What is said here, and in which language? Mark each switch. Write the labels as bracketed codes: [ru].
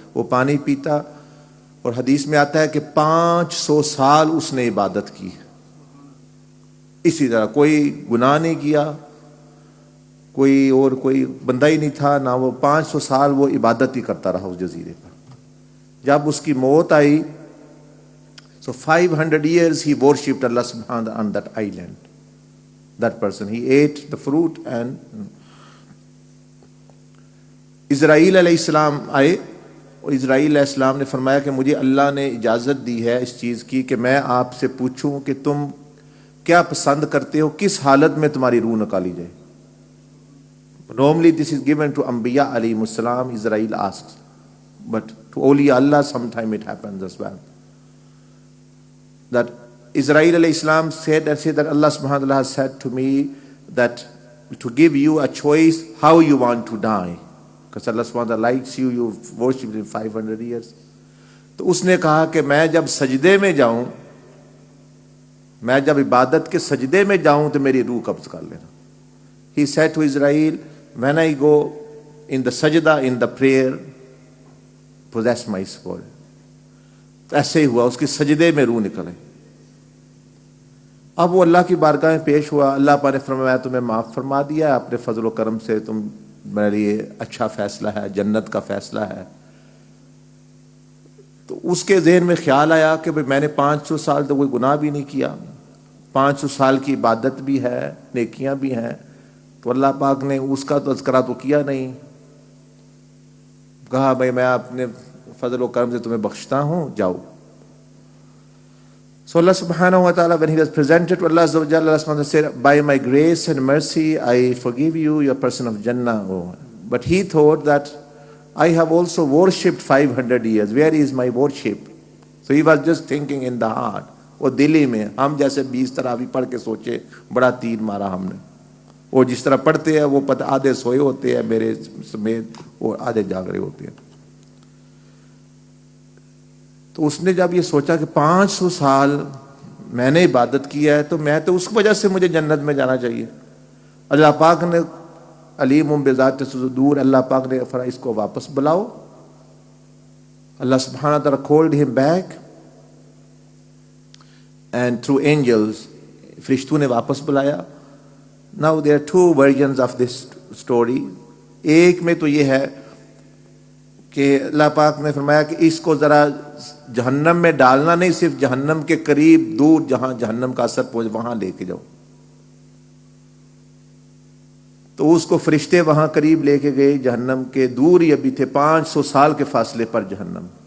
[ur] وہ پانی پیتا, اور حدیث میں آتا ہے کہ 500 سال اس نے عبادت کی. اسی طرح کوئی گناہ نہیں کیا, کوئی بندہ ہی نہیں تھا نہ, وہ 500 سال وہ عبادت ہی کرتا رہا اس جزیرے پر. جب اس کی موت آئی, [en] so 500 years he worshipped Allah subhanahu wa ta'ala on that island. That person, he ate the fruit. [ur] And اسرائیل علیہ السلام آئے, اور اسرائیل علیہ السلام نے فرمایا کہ مجھے اللہ نے اجازت دی ہے اس چیز کی کہ میں آپ سے پوچھوں کہ تم کیا پسند کرتے ہو, کس حالت میں تمہاری روح نکالی جائے. [en] Normally this is given to انبیاء علیہ السلام. Israel asks, but to awliya Allah sometime it happens as well. That Israel alayhi salam said that Allah subhanahu wa ta'ala has said to me that to give you a choice how you want to die, because Allah subhanahu wa ta'ala likes you, you've worshipped him 500 years. [ur] تو اس نے کہا کہ میں جب سجدے میں جاؤں, میں جب عبادت کے سجدے میں جاؤں تو میری روح قبض کر لینا. [en] He said to Israel, when I go in the sajda, in the prayer, possess my soul. [ur] ایسے ہی ہوا, اس کی سجدے میں روح نکلے. اب وہ اللہ کی بارگاہ میں پیش ہوا. اللہ پاک نے فرمایا تمہیں معاف فرما دیا اپنے فضل و کرم سے, تم میرے لیے اچھا فیصلہ ہے, جنت کا فیصلہ ہے. تو اس کے ذہن میں خیال آیا کہ میں نے 500 سال تو کوئی گناہ بھی نہیں کیا, 500 سال کی عبادت بھی ہے, نیکیاں بھی ہیں, تو اللہ پاک نے اس کا تو تذکرہ تو کیا نہیں. کہا بھائی میں اپنے فضل و کرم سے تمہیں بخشتا ہوں, جاؤ. [en] So Allah subhanahu wa ta'ala, when he was presented to Allah azza wa jalla, Allah subhanahu wa ta'ala said, by my grace and mercy I forgive you, you are a person of Jannah. Oh. But he thought that I have also worshipped 500 years, where is my worship? So he was just thinking in the heart. [ur] وہ دلی میں ہم جیسے 20 تراوی پڑھ کے سوچے بڑا تیر مارا ہم نے, وہ جس طرح پڑھتے ہیں وہ پتہ آدھے سوئے ہوتے ہیں میرے سمیت, وہ آدھے جاگ رہے ہوتے ہیں. تو اس نے جب یہ سوچا کہ 500 سال میں نے عبادت کیا ہے تو میں تو اس وجہ سے مجھے جنت میں جانا چاہیے. اللہ پاک نے علیم بذات صدور, اللہ پاک نے فرمایا اس کو واپس بلاؤ. اللہ سبحانہ تعالیٰ [en] called him back and through angels, [ur] فرشتوں نے واپس بلایا. [en] Now there are two versions of this story. [ur] ایک میں تو یہ ہے کہ اللہ پاک نے فرمایا کہ اس کو ذرا جہنم میں ڈالنا نہیں، صرف جہنم کے قریب دور جہاں جہنم کا اثر پہنچ وہاں لے کے جاؤ. تو اس کو فرشتے وہاں قریب لے کے گئے، جہنم کے دور ہی ابھی تھے 500 سال کے فاصلے پر جہنم.